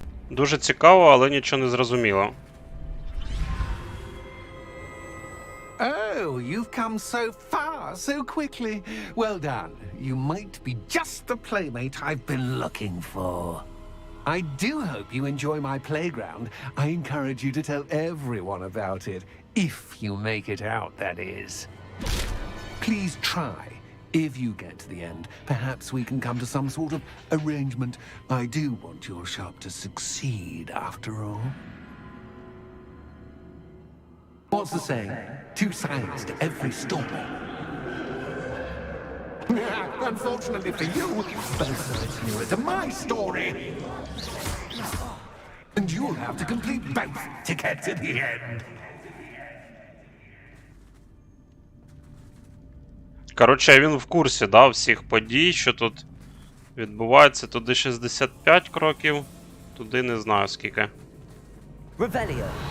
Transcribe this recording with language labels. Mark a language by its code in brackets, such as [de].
[uk] Дуже цікаво, але нічого не зрозуміло. [en] Oh, you've come so far, so quickly. Well done. You might be just the playmate I've been looking for. I do hope you enjoy my playground. I encourage you to tell everyone about it. If you make it out, that is. Please try. If you get to the end, perhaps we can come to some sort of arrangement. I do want your shop to succeed, after all. What's the saying? Two sides to every story. Unfortunately for you, both sides nearer to my story. And you'll have to complete both to get to the end. [uk] Коротше, він в курсі, да, всіх подій, що тут відбувається. Туди 65 кроків, туди не знаю скільки. [en] Revelio.